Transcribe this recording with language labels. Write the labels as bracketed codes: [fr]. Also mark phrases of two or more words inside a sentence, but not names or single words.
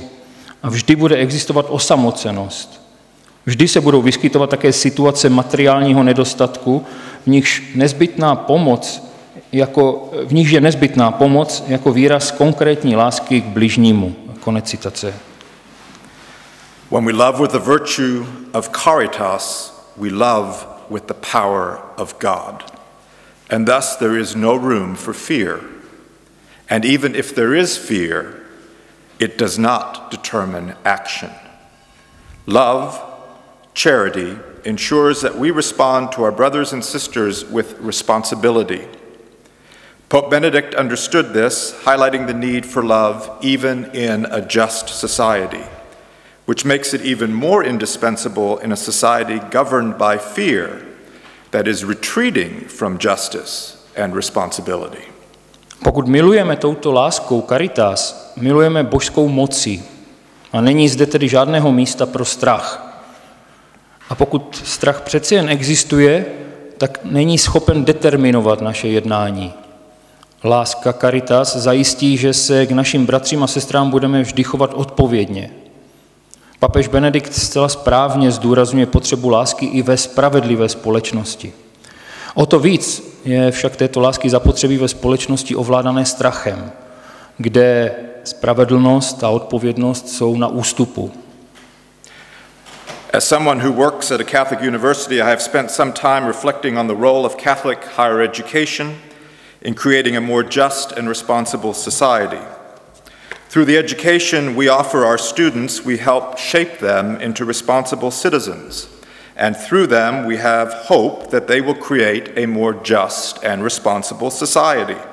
[cs] A vždy bude existovat osamocenost. Vždy se budou vyskytovat také situace materiálního nedostatku, v nichž je nezbytná pomoc jako výraz konkrétní lásky k bližnímu. Konec citace. [en] When we love with the virtue of caritas, we love with the power of God. And thus there is no room for fear. And even if there is fear, it does not determine action. Love, charity, ensures that we respond to our brothers and sisters with responsibility. Pope Benedict understood this, highlighting the need for love even in a just society, which makes it even more indispensable in a society governed by fear that is retreating from justice and responsibility. [cs] Pokud milujeme touto láskou Caritas, milujeme božskou mocí a není zde tedy žádného místa pro strach. A pokud strach přeci jen existuje, tak není schopen determinovat naše jednání. Láska Caritas zajistí, že se k našim bratřím a sestrám budeme vždy chovat odpovědně. Papež Benedikt zcela správně zdůrazňuje potřebu lásky i ve spravedlivé společnosti. O to víc je však této lásky zapotřebí ve společnosti ovládané strachem, kde spravedlnost a odpovědnost jsou na ústupu. [en] As someone who works at a Catholic university, I have spent some time reflecting on the role of Catholic higher education in creating a more just and responsible society. Through the education we offer our students, we help shape them into responsible citizens, and through them we have hope that they will create a more just and responsible society.